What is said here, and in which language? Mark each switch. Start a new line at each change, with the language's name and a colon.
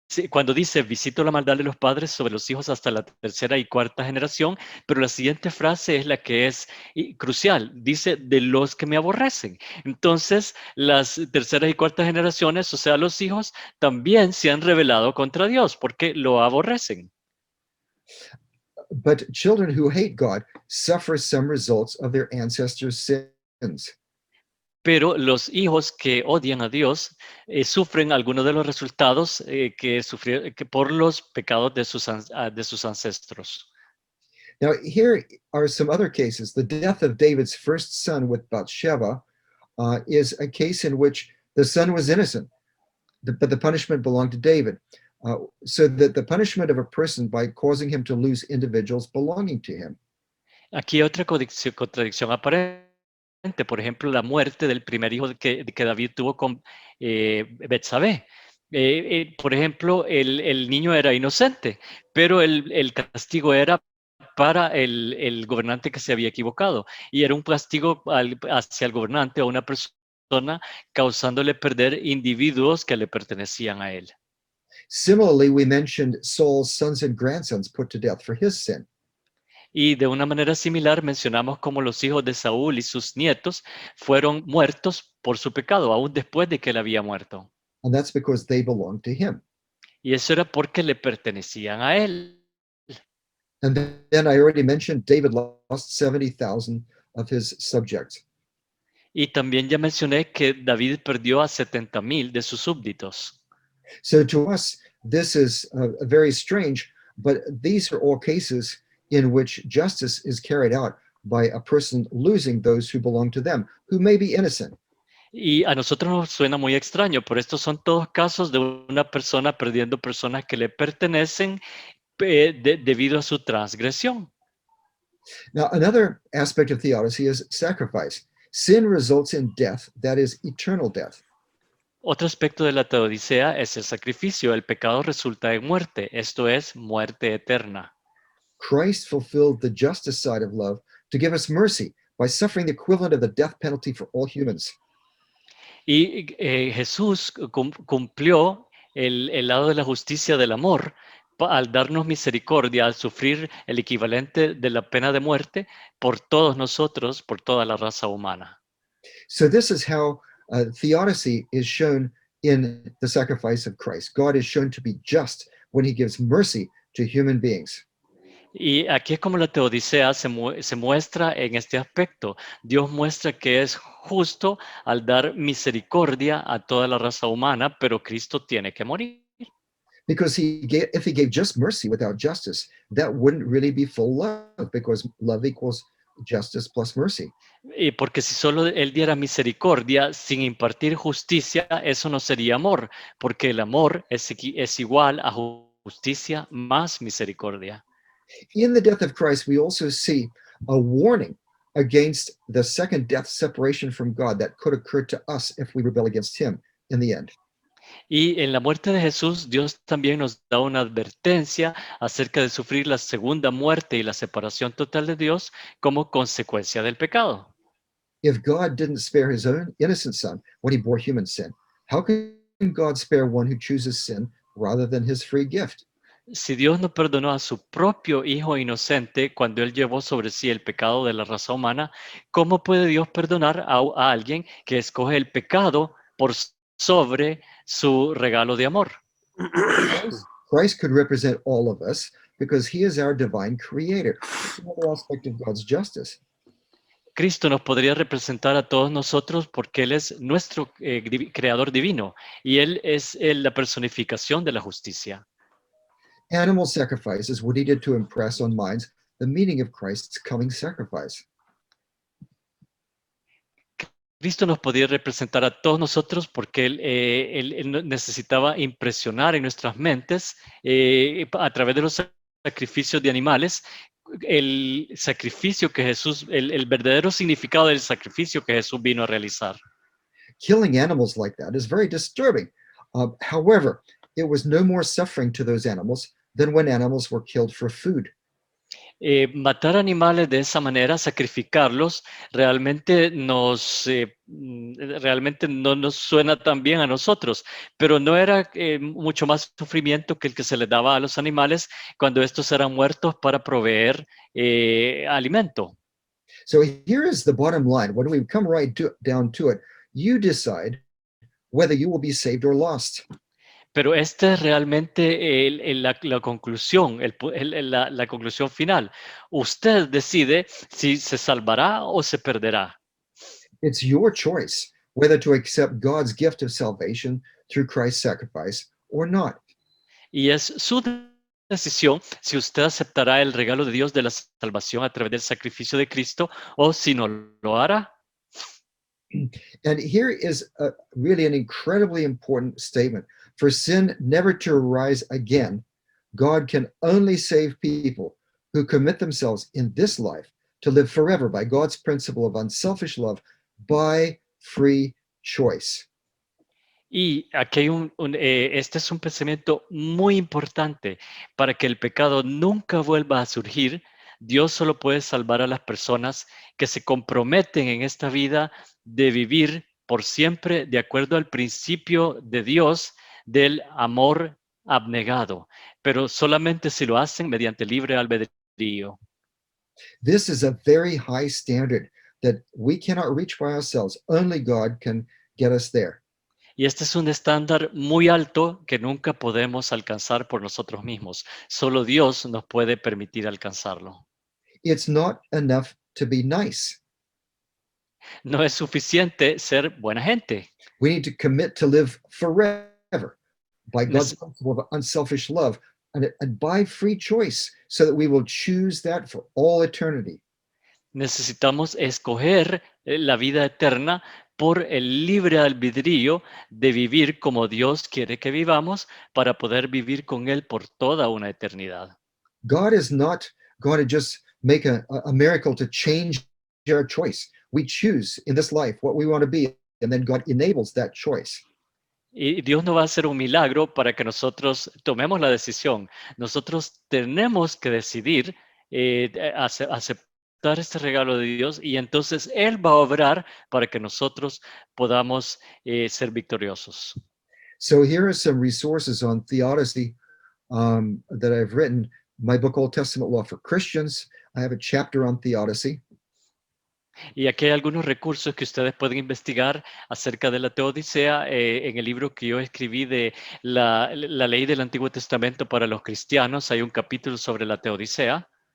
Spanish: Cuando dice, visito la maldad de los padres sobre los hijos hasta la tercera y cuarta generación, pero la siguiente frase es la que es crucial. Dice, de los que me aborrecen. Entonces, las terceras y cuartas generaciones, o sea, los hijos, también se han rebelado contra Dios porque lo aborrecen.
English: But children who hate God suffer some results of their ancestors' sins.
Spanish: Pero los hijos que odian a Dios sufren algunos de los resultados que por los pecados de sus ancestros.
English: Now, here are some other cases. The death of David's first son with Bathsheba is a case in which the son was innocent, but the punishment belonged to David. So that the punishment of a person by causing him to lose individuals belonging to him.
Spanish: Aquí hay otra contradicción aparente. Por ejemplo, la muerte del primer hijo que David tuvo con Betsabé. Por ejemplo, el niño era inocente, pero el castigo era para el gobernante que se había equivocado. Y era un castigo hacia el gobernante o una persona, causándole perder individuos que le pertenecían a él.
English: Similarly, we mentioned Saul's sons and grandsons put to death for his sin.
Spanish: Y de una manera similar mencionamos cómo los hijos de Saúl y sus nietos fueron muertos por su pecado, aún después de que él había muerto.
English: And that's because they belonged to him.
Spanish: Y eso era porque le pertenecían a él.
English: And then I already mentioned David lost 70,000 of his subjects.
Spanish: Y también ya mencioné que David perdió a 70,000 de sus súbditos.
English: So to us, this is very strange, but these are all cases in which justice is carried out by a person losing those who belong to them, who may be innocent.
Spanish: Y a nosotros nos suena muy extraño, pero estos son todos casos de una persona perdiendo personas que le pertenecen debido a su transgresión.
English: Now, another aspect of theodicy is sacrifice. Sin results in death, that is eternal death.
Spanish: Otro aspecto de la teodicea es el sacrificio. El pecado resulta en muerte, esto es muerte eterna.
English: Christ fulfilled the justice side of love to give us mercy by suffering the equivalent of the death penalty for all humans.
Spanish: Y Jesús cumplió el lado de la justicia del amor al darnos misericordia, al sufrir el equivalente de la pena de muerte por todos nosotros, por toda la raza humana.
English: So this is how theodicy is shown in the sacrifice of Christ. God is shown to be just when he gives mercy to human beings.
Spanish: Y aquí es como la Teodicea se muestra en este aspecto. Dios muestra que es justo al dar misericordia a toda la raza humana, pero Cristo tiene que morir.
English: Because if he gave just mercy without justice, that wouldn't really be full love, because love equals justice plus mercy.
Spanish: Y porque si solo Él diera misericordia sin impartir justicia, eso no sería amor, porque el amor es igual a justicia más misericordia.
English: In the death of Christ, we also see a warning against the second death, separation from God, that could occur to us if we rebel against him in the end.
Spanish: Y en la muerte de Jesús, Dios también nos da una advertencia acerca de sufrir la segunda muerte y la separación total de Dios como consecuencia del pecado.
English: If God didn't spare his own innocent son when he bore human sin, how can God spare one who chooses sin rather than his free gift?
Spanish: Si Dios no perdonó a su propio Hijo inocente cuando Él llevó sobre sí el pecado de la raza humana, ¿cómo puede Dios perdonar a alguien que escoge el pecado por sobre su regalo de amor?
English: Christ could represent all of us because he is our divine creator. It's another aspect of God's justice.
Spanish: Cristo nos podría representar a todos nosotros porque Él es nuestro creador divino y Él es la personificación de la justicia.
English: Animal sacrifices were needed to impress on minds the meaning of Christ's coming sacrifice.
Spanish: Cristo nos podía representar a todos nosotros porque Él necesitaba impresionar en nuestras mentes a través de los sacrificios de animales el sacrificio que Jesús, el verdadero significado del sacrificio que Jesús vino a realizar.
English: Killing animals like that is very disturbing. However, it was no more suffering to those animals than when animals were killed for food.
Spanish: Matar animales de esa manera, sacrificarlos, realmente realmente no nos suena tan bien a nosotros, pero no era mucho más sufrimiento que el que se les daba a los animales cuando estos eran muertos para proveer alimento.
English: So here is the bottom line. When we come down to it, you decide whether you will be saved or lost.
Spanish: Pero esta es realmente la conclusión, la conclusión final. Usted decide si se salvará o se perderá.
English: It's your choice whether to accept God's gift of salvation through Christ's sacrifice or not.
Spanish: Y es su decisión si usted aceptará el regalo de Dios de la salvación a través del sacrificio de Cristo o si no lo hará.
English: And here is really an incredibly important statement. For sin never to arise again, God can only save people who commit themselves in this life to live forever by God's principle of unselfish love by free choice.
Spanish: Y aquí hay este es un pensamiento muy importante. Para que el pecado nunca vuelva a surgir, Dios solo puede salvar a las personas que se comprometen en esta vida de vivir por siempre de acuerdo al principio de Dios del amor abnegado, pero solamente si lo hacen mediante libre albedrío.
English: This is a very high standard that we cannot reach by ourselves. Only God can get us there.
Spanish: Y este es un estándar muy alto que nunca podemos alcanzar por nosotros mismos. Solo Dios nos puede permitir alcanzarlo.
English: It's not enough to be nice.
Spanish: No es suficiente ser buena gente.
English: We need to commit to live forever by God's principle of unselfish love and by free choice so that we will choose that for all eternity.
Spanish: Necesitamos escoger la vida eterna por el libre albedrío de vivir como Dios quiere que vivamos para poder vivir con Él por toda una eternidad.
English: God is not going to just make a miracle to change our choice. We choose in this life what we want to be, and then God enables that choice.
Spanish: Y Dios no va a hacer un milagro para que nosotros tomemos la decisión. Nosotros tenemos que decidir aceptar este regalo de Dios y entonces Él va a obrar para que nosotros podamos ser victoriosos.
English: So here are some resources on theodicy that I've written. My book, Old Testament Law for Christians. I have a chapter on theodicy.
Spanish: Y aquí hay algunos recursos que ustedes pueden investigar acerca de la teodicea en el libro que yo escribí de la ley del Antiguo Testamento para los cristianos. Hay un capítulo sobre la teodicea.